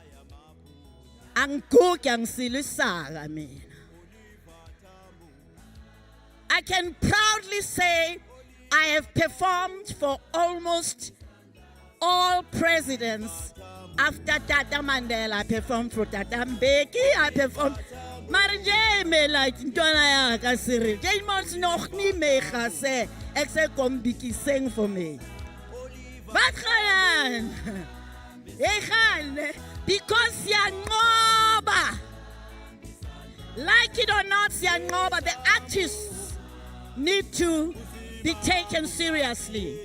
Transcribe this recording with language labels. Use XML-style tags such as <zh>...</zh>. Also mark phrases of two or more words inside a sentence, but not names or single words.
<en>I can proudly say I have performed for almost all presidents. After Tata Mandela, I performed for Tata Mbeki, I performed.</en> <st>Marje me like Ntwana ya ka Cyril.</st> <af>Jy mos nog nie mee gesê. Ek sê kom bietjie sing vir my. Wat gaan? Jy gaan</af> <en>because Siyanqoba. Like it or not, Siyanqoba, the artists need to be taken seriously.</en>